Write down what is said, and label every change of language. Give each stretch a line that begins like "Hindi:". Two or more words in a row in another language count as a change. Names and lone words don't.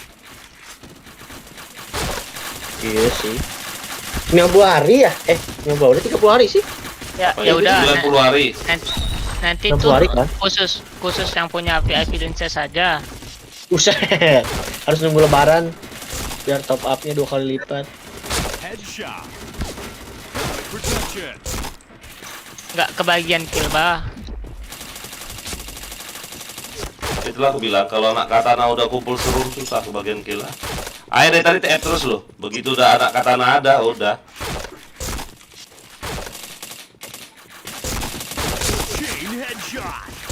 Indonesian: Iya sih. 90 hari ya? 90 hari 30 hari sih. Ya udah. 90 hari. Nanti 60 tuh hari, kan? khusus yang punya
English: VIP license
Indonesian: saja. Buset. Harus nunggu lebaran biar
English: top up-
Indonesian: nya 2 kali lipat.
English: Headshot. Helmet protection.
Indonesian: Nggak kebagian kill bah. Itulah aku bilang kalau anak Katana udah kumpul serum susah kebagian kill. Ayo dari tadi TF terus loh. Begitu udah anak Katana ada udah.
English: Chain headshot.